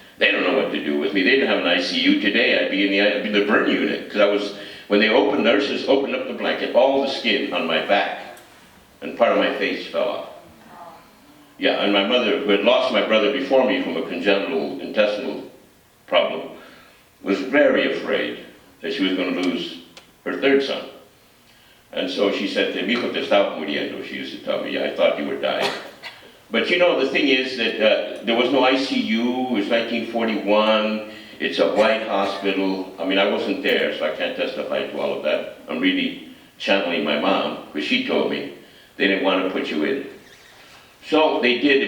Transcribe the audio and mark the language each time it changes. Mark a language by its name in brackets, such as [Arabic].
[English] They don't know what to do with me. They didn't have an ICU. Today, I'd be in the burn unit, because when nurses opened up the blanket, all the skin on my back and part of my face fell off. Yeah, and my mother, who had lost my brother before me from a congenital intestinal problem, was very afraid that she was going to lose her third son. And so she said, [Spanish] "Mi hijo te estaba muriendo." [English] She used to tell me, "I thought you were dying." But you know, the thing is that there was no ICU. It was 1941. It's a white hospital. I mean, I wasn't there, so I can't testify to all of that. I'm really channeling my mom, because she told me they didn't want to put you in. So they did.